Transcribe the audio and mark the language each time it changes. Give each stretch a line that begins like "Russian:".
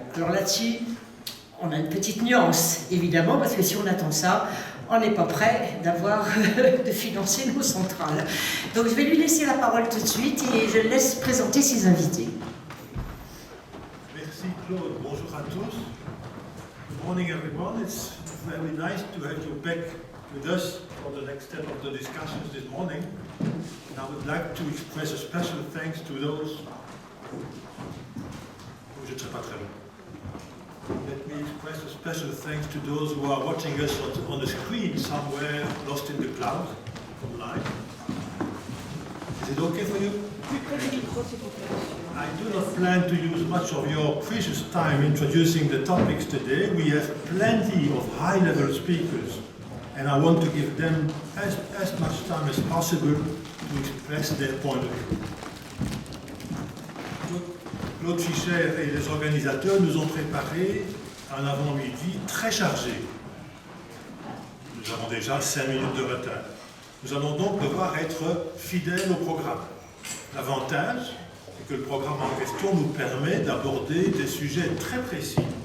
French: Alors là-dessus, on a une petite nuance, évidemment, parce que si on attend ça, on n'est pas prêt de financer nos centrales. Donc je vais lui laisser la parole tout de suite et je laisse présenter ses invités. Merci Claude, bonjour à tous.
English: Good morning everyone, it's very nice to have you back with us for the next step of the discussions this morning. And I would like to express a special thanks to those...
French: Je ne serai pas très long.
English: Let me express a special thanks to those who are watching us on the screen somewhere lost in the cloud online. Is it okay for you? I do not plan to use much of your precious time introducing the topics today. We have plenty of high-level speakers, and I want to give them as much time as possible to express their point of view.
French: Claude Fischer et les organisateurs nous ont préparé un avant-midi très chargé. Nous avons déjà 5 minutes de retard. Nous allons donc devoir être fidèles au programme. L'avantage, c'est que le programme en question nous permet d'aborder des sujets très précis.